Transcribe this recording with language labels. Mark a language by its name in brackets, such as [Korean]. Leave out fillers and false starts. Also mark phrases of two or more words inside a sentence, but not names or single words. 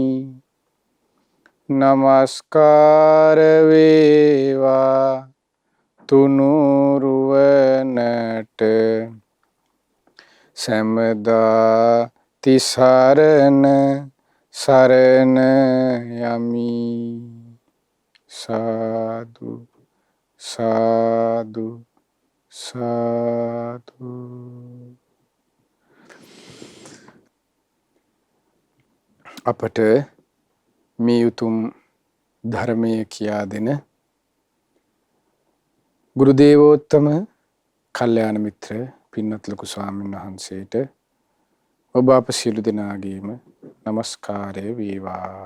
[Sinhala] නමස්කාර වේවා තුනුරුවනට සමද තිසරණ සරණයාමි. Sadhu, sadhu, sadhu. අපට මේ උතුම් ධර්මය කියා දෙන ගුරු දේවෝත්තම කල්යාණ මිත්‍ර පින්වත් ලොකු ස්වාමීන් වහන්සේට ඔබ අප සියලු දෙනාගේම নমස්කාරය වේවා.